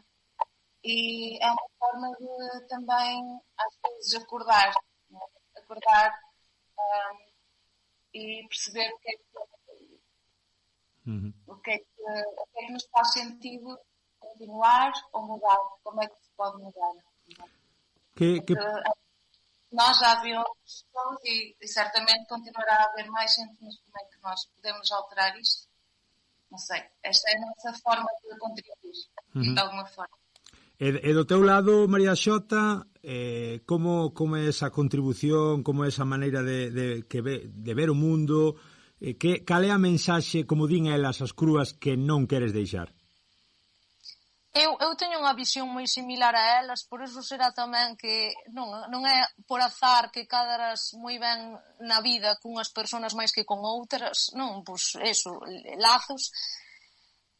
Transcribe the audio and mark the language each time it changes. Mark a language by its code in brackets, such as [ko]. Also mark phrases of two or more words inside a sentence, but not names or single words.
[pt] E é uma forma de também, às vezes, acordar e perceber o que é que nos faz sentido continuar ou mudar, como é que se pode mudar. Nós já havíamos pessoas e certamente continuará a haver mais gente, mas como é que nós podemos alterar isto? Não sei. Esta é a nossa forma de contribuir, de alguma forma. [gl] E do teu lado, María Xota, como é esa contribución, como é esa maneira de ver o mundo, cal é a mensaxe, como din elas, as crúas, que non queres deixar? Eu teño unha visión moi similar a elas, por iso será tamén que non é por azar que cadaras moi ben na vida cunhas persoas máis que con outras, non, pois eso, lazos.